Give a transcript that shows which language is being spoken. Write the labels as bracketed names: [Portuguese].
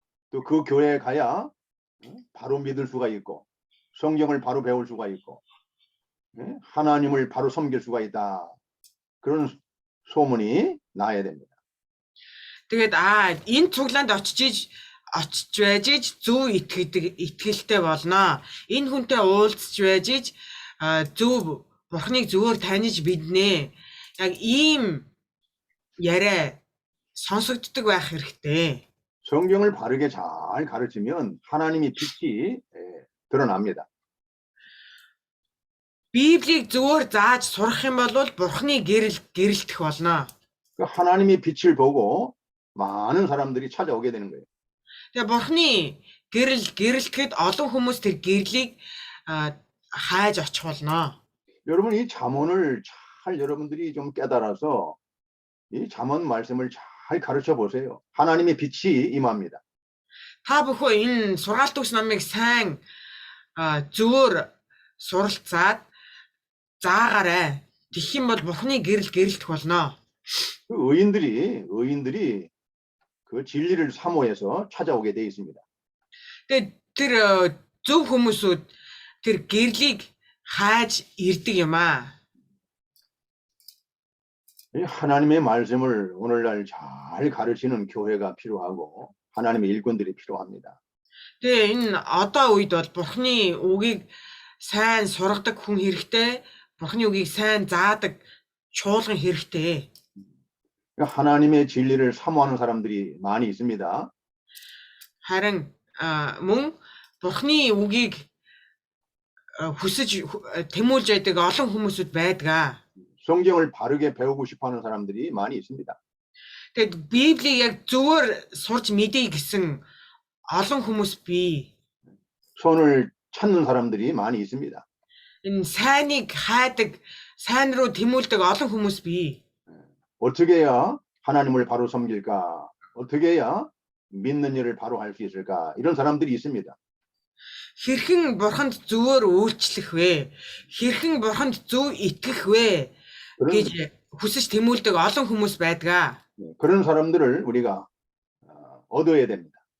[Korean] 또 그 교회에 가야 바로 믿을 수가 있고 성경을 바로 배울 수가 있고 하나님을 바로 섬길 수가 있다. 그런 소문이 나야 됩니다. [Mongolian] Тэгээд энэ цуглаанд очиж байж зөв итгэлтэй болно. Энэ хүнтэй уулзч байж зөв Бурхныг зөвөр таньж биднэ. Яг ийм яриа сонсогддог байх хэрэгтэй. [Korean] 성경을 바르게 잘 가르치면 하나님의 빛이 드러납니다. [Mongolian] Библийг зөвөр зааж сурах юм бол Бурхны гэрэлтэх болно. [Korean] 그 하나님의 빛을 보고 많은 사람들이 찾아오게 되는 거예요. [Mongolian] Тэгээ Бурхны гэрэлтэхэд олон хүмүүс тэр гэрлийг хайж очих болно. [Korean] 여러분 이 잠언을 잘 여러분들이 좀 깨달아서 이 잠언 말씀을 잘 가르쳐 보세요. 하나님의 빛이 임합니다. [Mongolian] Та бүхэн энэ сургаалт өгс номыг сайн зөвөр суралцаад заагаарай. Тэгэх юм бол Бурхны гэрэлтэх болно. [Korean] 그 의인들이 그 진리를 사모해서 찾아오게 돼 있습니다. [Mongolian] Тэгээд тэр зөв хүмүүсүүд тэр гэрлийг хайж ирдэг юм аа. [Korean] 이 하나님의 말씀을 오늘날 잘 가르치는 교회가 필요하고 하나님의 일꾼들이 필요합니다. [Mongolian] Тэгээ энэ одоо үед бол Бурхны үгийг сайн сургадаг хүн хэрэгтэй. Бурхны үгийг сайн заадаг чуулган хэрэгтэй. [Korean] 하나님의 진리를 사모하는 사람들이 많이 있습니다. [Mongolian] Харин мөн Бурхны үгийг хүсэж тэмүүлж байдаг олон хүмүүсүүд байдаг. [Korean] 성경을 바르게 배우고 싶어하는 사람들이 많이 있습니다. [Mongolian] Тэгэд Библийг яг зөвөр сурч мэдээ гэсэн олон хүмүүс бий. [Korean] 선을 찾는 사람들이 많이 있습니다. [Mongolian] Энэ сайныг хайдаг, сайн руу тэмүүлдэг олон хүмүүс бий. [Korean] 어떻게 해야 하나님을 바로 섬길까? 어떻게 해야 믿는 일을 바로 할 수 있을까? 이런 사람들이 있습니다. [Mongolian] Хэрхэн бурханд зөвөр үйлчлэх вэ? Хэрхэн бурханд зөв итгэх вэ? гэж хүсэж тэмүүлдэг олон хүмүүс байдаг. [Korean] 그런 사람들을 우리가 얻어야 됩니다.